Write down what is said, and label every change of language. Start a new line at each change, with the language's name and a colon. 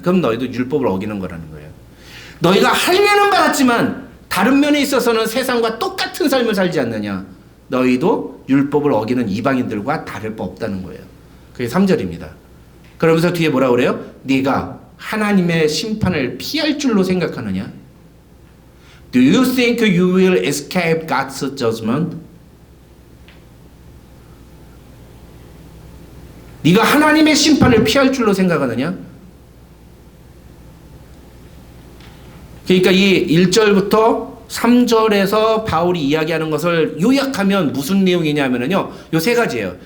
Korean: 그럼 너희도 율법을 어기는 거라는 거예요. 너희가 할례는 받았지만 다른 면에 있어서는 세상과 똑같은 삶을 살지 않느냐? 너희도 율법을 어기는 이방인들과 다를 바 없다는 거예요. 그게 3절입니다. 그러면서 뒤에 뭐라 그래요? 네가 하나님의 심판을 피할 줄로 생각하느냐?
English: Do you think you will escape God's judgment?
Korean: 네가 하나님의 심판을 피할 줄로 생각하느냐? 그러니까 이 1절부터 3절에서 바울이 이야기하는 것을 요약하면 무슨 내용이냐면요, 요 세 가지예요.